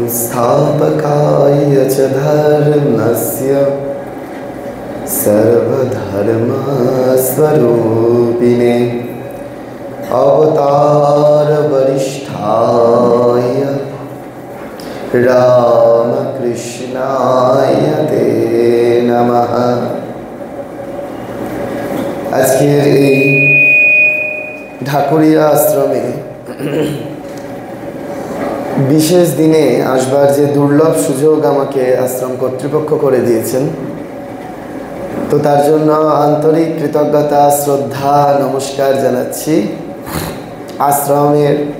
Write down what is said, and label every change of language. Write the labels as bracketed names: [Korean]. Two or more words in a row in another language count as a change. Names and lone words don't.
[Sanskrit] संस्थापकाय च धर्मस्य सर्वधर्मस्वरूपिणे अवतार वरिष्ठाय रामकृष्णाय ते नमः। [Bangla] আজকের এই ঢাকুরিয়া আশ্রমে বিশেষ দিনে আসবার যে দুর্লভ সুযোগ আমাকে আশ্রম কর্তৃপক্ষ করে দিয়েছেন, তো তার জন্য আন্তরিক কৃতজ্ঞতা, শ্রদ্ধা, নমস্কার জানাচ্ছি আশ্রমের